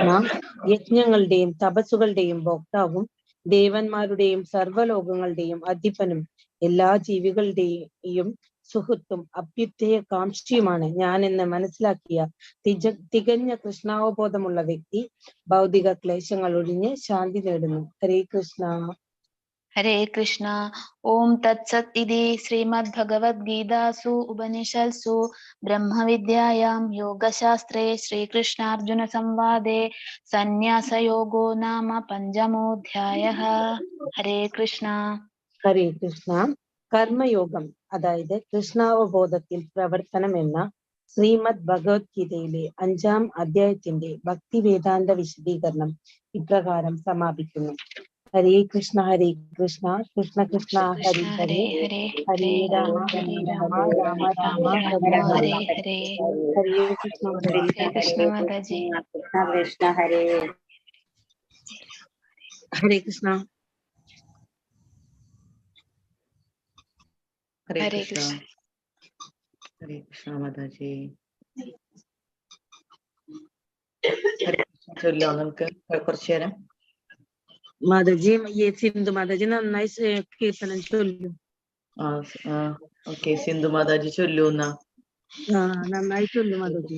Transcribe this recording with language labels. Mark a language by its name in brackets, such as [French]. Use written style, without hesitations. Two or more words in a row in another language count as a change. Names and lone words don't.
[Malayalam] യജ്ഞങ്ങളുടെയും തപസ്സുകളുടെയും ഭോക്താവും ദേവന്മാരുടെയും സർവ്വലോകങ്ങളുടെയും അധിപനും എല്ലാ ജീവികളുടെയും സുഹൃത്തും അഭ്യുദയ കാംക്ഷിയുമാണ് ഞാനെന്ന് മനസ്സിലാക്കിയ തികഞ്ഞ കൃഷ്ണാവബോധമുള്ള വ്യക്തി ഭൗതിക ക്ലേശങ്ങൾ ഒഴിഞ്ഞ് ശാന്തി നേടുന്നു. [Sanskrit] ഹരേ കൃഷ്ണ. हरे कृष्ण. ॐ तत् सत् इति श्रीमद् भगवद् गीता सु उपनिषत्सु ब्रह्म विद्यायां योग शास्त्रे श्री कृष्ण अर्जुन संवादे संन्यास योगो नाम पञ्चमोऽध्यायः. हरे कृष्ण. ഹരേ കൃഷ്ണ. [Malayalam] കർമ്മയോഗം, അതായത് കൃഷ്ണാവബോധത്തിൽ പ്രവർത്തനം എന്ന ശ്രീമദ് ഭഗവത്ഗീതയിലെ 5-ാം അധ്യായത്തിന്റെ ഭക്തി വേദാന്ത വിശദീകരണം ഇപ്രകാരം സമാപിക്കുന്നു. [Sanskrit] ഹരേ കൃഷ്ണ ഹരേ കൃഷ്ണ കൃഷ്ണ കൃഷ്ണ ഹരി ഹരേ, ഹരേ രാമ ഹരേ രാമ രാമ രാമ ഹരേ ഹരേ. ഹരേ കൃഷ്ണ हरे कृष्ण Mataji. കൃഷ്ണ ഹരേ. ഹരേ കൃഷ്ണ. हरे कृष्ण. ഹരേ കൃഷ്ണ [Malayalam] മാതാജി. ചൊല്ലോ നമുക്ക് കുറച്ചു നേരം. മാതാജി, സിന്ധു മാതാജി നന്നായി കീർത്തനം ചൊല്ലും. ഓക്കെ, സിന്ധു മാതാജി ചൊല്ലൂന്ന. നന്നായി ചൊല്ലും മാതാജി.